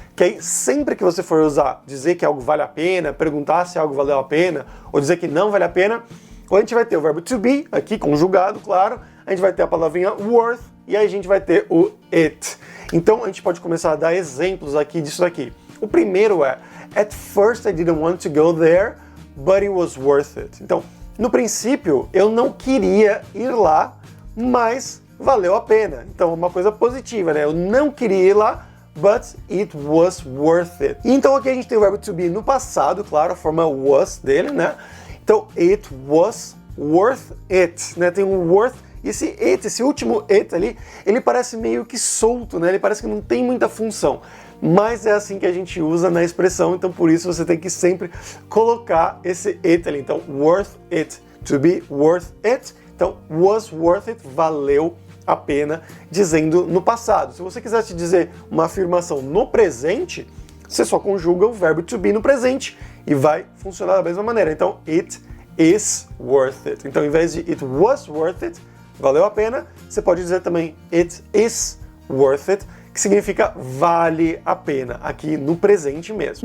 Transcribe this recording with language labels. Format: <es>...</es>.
<pt>Que aí, sempre que você for usar, dizer que algo vale a pena, perguntar se algo valeu a pena, ou dizer que não vale a pena, a gente vai ter o verbo to be, aqui conjugado, claro, a gente vai ter a palavrinha worth, e aí a gente vai ter o it. Então, a gente pode começar a dar exemplos aqui disso daqui.</pt> <en>O primeiro é, at first I didn't want to go there, but it was worth it.</en> <pt>Então, no princípio, eu não queria ir lá, mas valeu a pena. Então, uma coisa positiva, né? Eu não queria ir lá,</pt> <en>but it was worth it.</en> <pt>E então aqui a gente tem o verbo to be no passado, claro, a forma was dele, né? Então,</pt> <en>it was worth it,</en> <pt>né? Tem um worth, e esse último it ali, ele parece meio que solto, né? Ele parece que não tem muita função. Mas é assim que a gente usa na expressão, então por isso você tem que sempre colocar esse it ali.</pt> <en>Então, worth it, to be worth it.</en> <pt>Então,</pt> <en>was worth it,</en> <pt>valeu a pena, dizendo no passado. Se você quiser te dizer uma afirmação no presente, você só conjuga o verbo to be no presente e vai funcionar da mesma maneira. Então,</pt> <en>it is worth it.</en> <pt>Então, em vez de</pt> <en>it was worth it,</en> <pt>valeu a pena, você pode dizer também it is worth it, que significa vale a pena, aqui no presente mesmo.</pt>